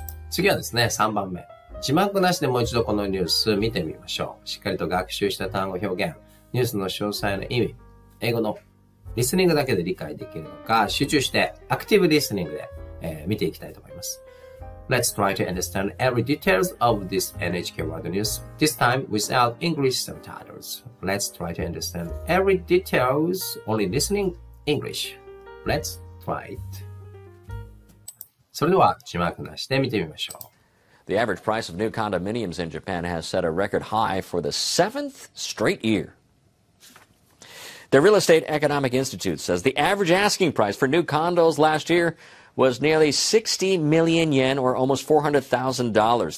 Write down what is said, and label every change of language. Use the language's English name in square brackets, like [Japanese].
[Japanese] 次はですね、3番目。字幕なしでもう一度このニュース見てみましょう。しっかりと学習した単語表現、ニュースの詳細な意味、英語のリスニングだけで理解できるのか、集中してアクティブリスニングで、見ていきたいと思います。 [English] Let's try to understand every details of this NHK World News, this time without English subtitles. Let's try to understand every details only listening English. Let's try it. [Japanese] それでは字幕なしで見てみましょう。 [English] The average price of new condominiums in Japan has set a record high for the 7th straight year. The Real Estate Economic Institute says the average asking price for new condos last year was nearly 60 million yen, or almost $400,000.